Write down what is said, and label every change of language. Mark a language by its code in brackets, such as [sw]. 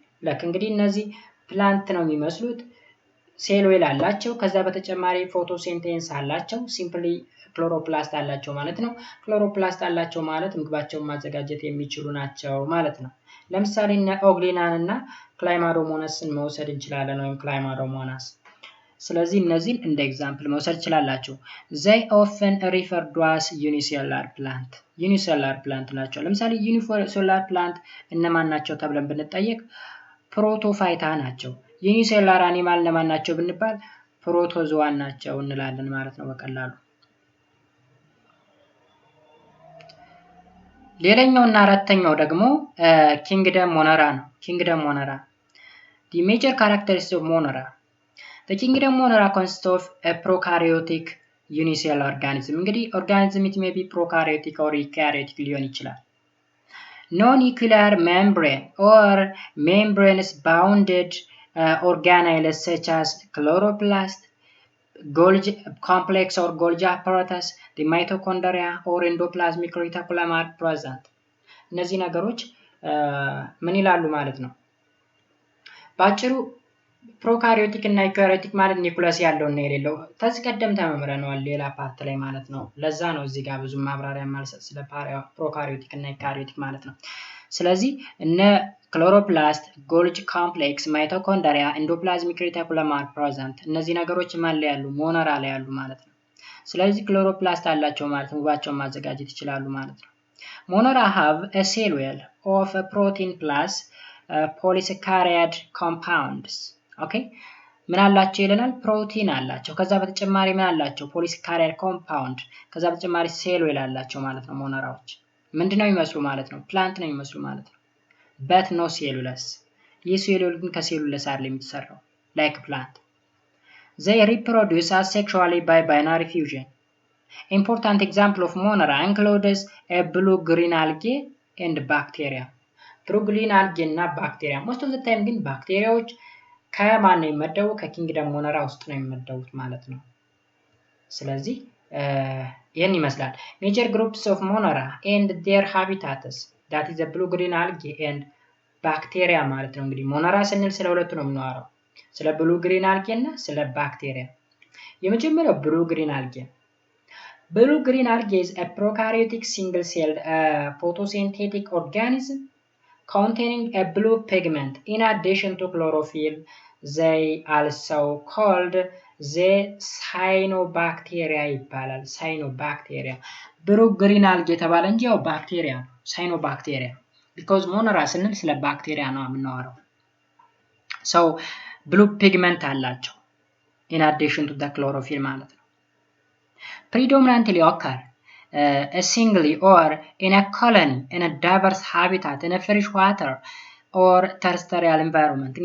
[am] ልክ እንግዲህ እነዚህ ፕላንት ነው የሚመስሉት ሴሉል አላቸው ከዛ በተጨማሪ ፎቶሲንቴሲስ አላቸው ሲምፕሊ ክሎሮፕላስት አላቸው ማለት ነው። ክሎሮፕላስት አላቸው ማለት ምግባቸውን ማዘጋጀት የሚችሉ ናቸው ማለት ነው። ለምሳሌ ኦግሊናን እና ክላይማዶሞናስን መውሰድ እንችላለን ወይም ክላይማዶሞናስ ስለዚህ እነዚህን እንደ ኤግዛምፕል መውሰድ ይችላላችሁ። [en] they often referred to as unicellular plant [am] unicellular plant ናቸው። ለምሳሌ unicellular plant እነማን ናቸው ተብለን ብንጠየቅ ፕሮቶፋይታ ናቸው። unicellular animal እነማን ናቸው ብንባል ፕሮቶዞዋን ናቸው እንላለን ማለት ነው በቀላሉ። [en] ሌላኛውና አራተኛው ደግሞ ኪንግደም ሞነራ ነው። ኪንግደም ሞነራ the major characteristics of monera the kingdom monera consists of a prokaryotic unicellular organism እንግዲህ organism it may be prokaryotic or eukaryotic [am] ሊሆን ይችላል። [en] no nuclear membrane or membranes bounded organelles such as chloroplast, Golgi complex or Golgi apparatus, the mitochondria or endoplasmic reticulum are present. [am] እነዚህ ነገሮች ምን ይላሉ ማለት ነው? ባጭሩ ፕሮካሪዮቲክ እና ዩካሪዮቲክ ማለት ኒውክለስ ያለው እና የሌለው ተስቀደም ተመምረናል ሌላ ፓርት ላይ ማለት ነው። ለዛ ነው እዚህ ጋር ብዙ ማብራሪያ ማልሰጥ ስለ ፕሮካሪዮቲክ እና ዩካሪዮቲክ ማለት ነው። ስለዚህ እነ ክሎሮፕላስት፣ ጎልጅ ኮምፕሌክስ፣ ማይቶኮንድሪያ፣ ኢንዶፕላዝሚክ ሬቲኩለም አር ፕሬዘንት። እነዚህ ነገሮች ማን ላይ ያሉ? ሞነራ ላይ ያሉ ማለት ነው። ስለዚህ ክሎሮፕላስት አላቸው ማለት ነው። ምግባቸውን ማዘጋጀት ይችላሉ ማለት ነው። ሞነራ [en] have a cell wall of a protein plus polysaccharide compounds. [am] ኦኬ ምን አላቸው ይለናል? ፕሮቲን አላቸው። ከዛ በተጨማሪ ምን አላቸው? ፖሊሳካራይድ ኮምፓውንድ። ከዛ በተጨማሪ ሴል ዌል አላቸው ማለት ነው። ሞነራዎች ምንድነው የሚመስሉ ማለት ነው? ፕላንት ነው የሚመስሉ ማለት ነው። [en] but no cellulose. [am] ይህ ሴሉል ግን ከሴሉለስ አይደለም የሚሰራው [en] like plant. They reproduce asexually by binary fusion. Important example of monera includes a blue-green algae and bacteria. blue-green algae እና bacteria. Most of the time [am] ግን ባክቴሪያዎች ከማን ነው የሚመደቡ? ከኪንግደም ሞነራ ውስጥ ነው የሚመደቡት ማለት ነው። ስለዚህ ይሄን ይመስላል [en] major groups of monera and their habitats. that is the blue-green algae and bacteria [am] ማለት ነው። እንግዲህ ሞነራ ስንል ስለ ሁለቱ ነው የምናወራው፣ ስለ blue-green algae እና ስለ bacteria። የመጀመሪያው blue-green algae. [en] blue-green algae is a prokaryotic single-celled photosynthetic organism containing a blue pigment in addition to chlorophyll. They also called the cyanobacteria [am] ይባላል። [en] cyanobacteria blue-green algae [am] የተባለ እንጂ ያው ባክቴሪያ ነው [en] cyanobacteria because [am] ሞነራ ስንል ስለ ባክቴሪያ ነው የምናወራው። [en] so blue pigment አላቸው in addition to the chlorophyll ማለት ነው። predominantly occur singly or in a colony in a diverse habitat in a fresh water or terrestrial environment.